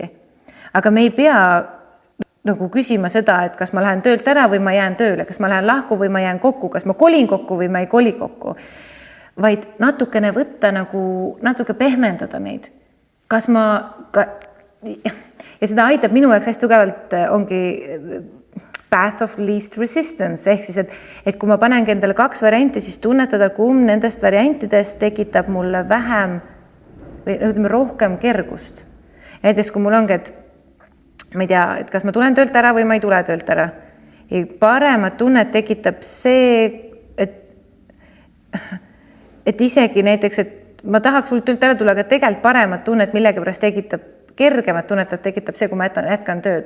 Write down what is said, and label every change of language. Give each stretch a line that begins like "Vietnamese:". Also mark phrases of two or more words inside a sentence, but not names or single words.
Estonian: Aga me ei pea nagu küsima seda, et kas ma lähen töölt ära või ma jään tööle, kas ma lähen lahku või ma jään kokku, kas ma kolin kokku või ma ei koli kokku, vaid natukene võtta nagu, natuke pehmendada neid. Kas ma, ja seda aitab minu jaoks hästi tugevalt ongi
English: path of least resistance,
Estonian: ehk siis, et kui ma panengi endale 2 varianti, siis tunnetada, kumb nendest variantidest tekitab mulle vähem või ütleme, rohkem kergust. Näiteks, kui mul ongi, et ma ei tea, et kas ma tulen töölt ära või ma ei tule töölt ära. Ja paremat tunnet tekitab see, et isegi näiteks, et ma tahaks sul töölt ära tulla, aga tegelikult paremat tunnet millegi pärast tekitab, kergemat tunnet, et tekitab see, kui ma jätkan tööd.